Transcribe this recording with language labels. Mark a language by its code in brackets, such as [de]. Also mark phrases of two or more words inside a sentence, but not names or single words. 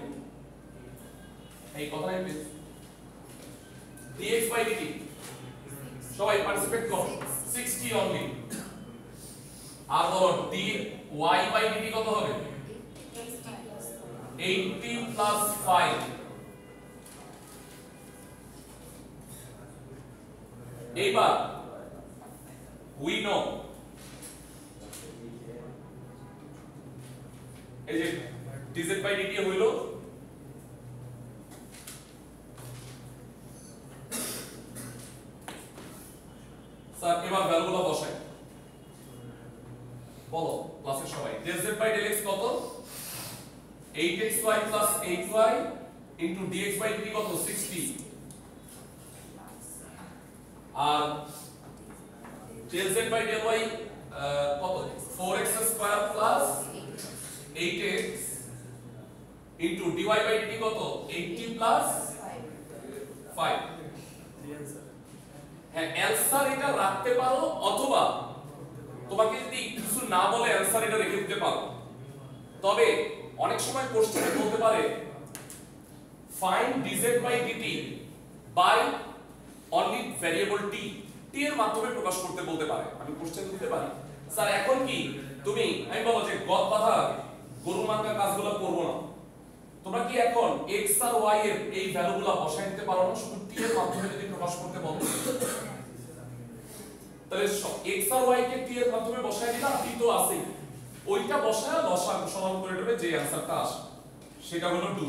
[bn] এই কথাই বেশ, [en] dx by dt [bn] সবাই পার্টিসিপেট করো, 60 অনলি। আর বলো [en] dy by dt [bn] কত হবে? 80 plus 5। এইবার [en] we know [bn] এই যে [en] dz by dt [bn] হইল স্যার, এবার ভ্যালুগুলো বসাই। বলো ক্লাসের সবাই, [en] del z by del x কত? 8xy plus 8y into dx by dt কত? 60। আর del z by del y কত? 4x square plus 8x into dy by dt কত? 80 plus 5। [bn] হ্যাঁ, অ্যানসার এটা রাখতে পারো, অথবা তোমাকে যদি কিছু না বলে অ্যানসার এটা রেখে দিতে পারো। তবে অনেক সময় কোশ্চেনে বলতে পারে [en] find dz by dt by only variable t, [bn] t এর মাধ্যমে প্রকাশ করতে বলতে পারে। আমি কোশ্চেন দিতে পারি, স্যার এখন কি তুমি, আমি বলো যে গদ বাঁধা গরু মার্কা কাজগুলো করব না, তোমরা কি এখন x আর y এর এই ভ্যালুগুলো বসায় দিতে পারো না? শুধু t এর মাধ্যমে যদি প্রকাশ করতে বলো, তাহলে x আর y কে t এর মাধ্যমে বসায় দিলাম, t তো আছেই, ওইটা বসায় লসাগু সমান করে দেবে, যে অ্যানসারটা আসে সেটা হলো 2।